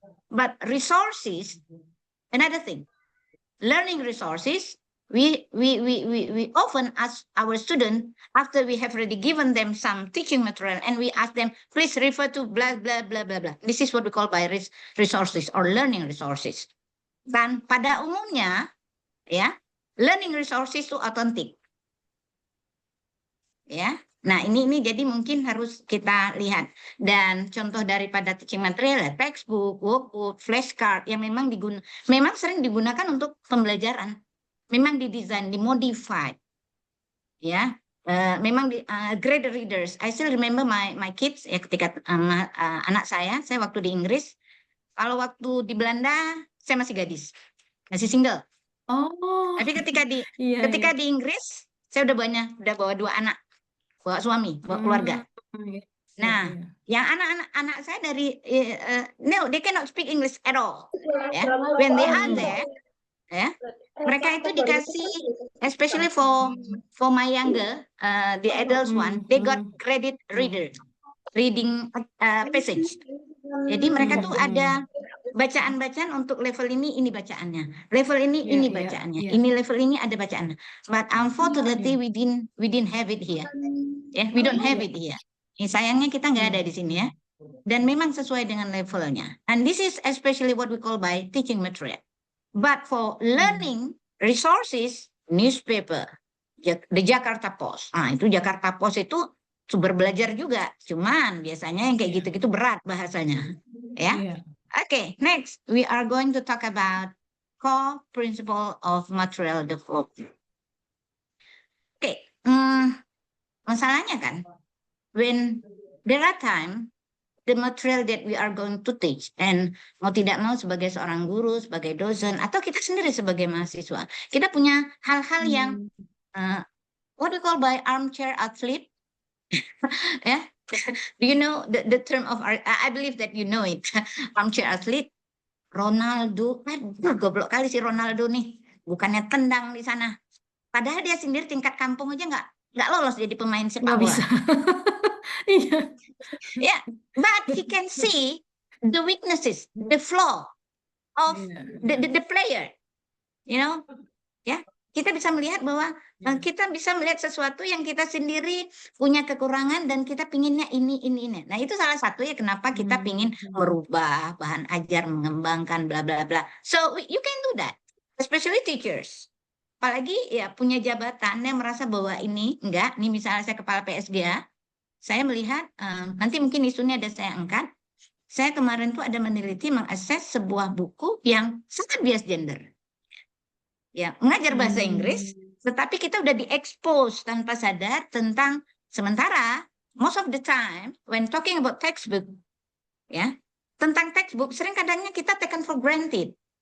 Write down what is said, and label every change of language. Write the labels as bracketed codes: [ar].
[en] But resources, another thing. Learning resources, we often ask our students after we have already given them some teaching material, and we ask them, please refer to blah blah blah blah blah. This is what we call by resources or learning resources. [id] Dan pada umumnya, ya, learning resources itu otentik. Ya. Nah, ini jadi mungkin harus kita lihat. Dan contoh daripada teaching material, textbook, workbook, flashcard yang memang sering digunakan untuk pembelajaran. Memang didesain, dimodified. Ya, memang grade readers. [en] I still remember my kids, [id] ya, ketika anak saya waktu di Inggris. Kalau waktu di Belanda, saya masih gadis, masih single. Oh. Tapi ketika di Inggris, saya udah bawa 2 anak. Bawa suami, bawa keluarga. Nah, yang anak saya dari [en] no, they cannot speak English at all. Ya, when they are there, ya, [id] mereka itu dikasih, [en] especially for my younger, the adults one, they got credit reader, reading passage. [id] Jadi mereka tuh ada bacaan-bacaan untuk level ini bacaannya, level ini bacaannya, ini level ini ada bacaannya. [en] But unfortunately we didn't have it here. [id] Ya, [en] we don't have it here. [id] Sayangnya kita nggak ada di sini, ya. Dan memang sesuai dengan levelnya. [en] And this is especially what we call by teaching material. But for learning resources, newspaper, the Jakarta Post. [id] Nah, itu Jakarta Post itu sumber belajar juga. Cuman biasanya yang kayak gitu-gitu berat bahasanya, ya. [en] Okay, next we are going to talk about core principle of material development. [id] Okay, masalahnya kan, [en] when there are time, the material that we are going to teach, and [id] mau tidak mau sebagai seorang guru, sebagai dosen, atau kita sendiri sebagai mahasiswa, kita punya hal-hal yang [en] what we call by armchair athlete. Ya, do you know the term of I believe that you know it. [id] Armchair athlete. Ronaldo, aduh, goblok kali si Ronaldo nih, bukannya tendang di sana, padahal dia sendiri tingkat kampung aja nggak lolos jadi pemain sepak bola. Bisa. Iya. [en] Yeah, but he can see the weaknesses, the flaw of the player, you know. Yeah, [id] kita bisa melihat bahwa kita bisa melihat sesuatu yang kita sendiri punya kekurangan dan kita pinginnya ini. Nah, itu salah satu ya kenapa kita pingin merubah bahan ajar, mengembangkan bla bla bla. [en] So you can do that, especially teachers. [id] Apalagi ya punya jabatan yang merasa bahwa ini enggak, nih misalnya saya kepala PSGA, saya melihat nanti mungkin isunya ada saya angkat. Saya kemarin tuh ada meneliti mengakses sebuah buku yang sangat bias gender. Ya, mengajar bahasa Inggris, tetapi kita udah diekspos tanpa sadar tentang sementara [en] most of the time when talking about textbook, [id] ya, tentang textbook sering kadangnya kita [en] taken for granted.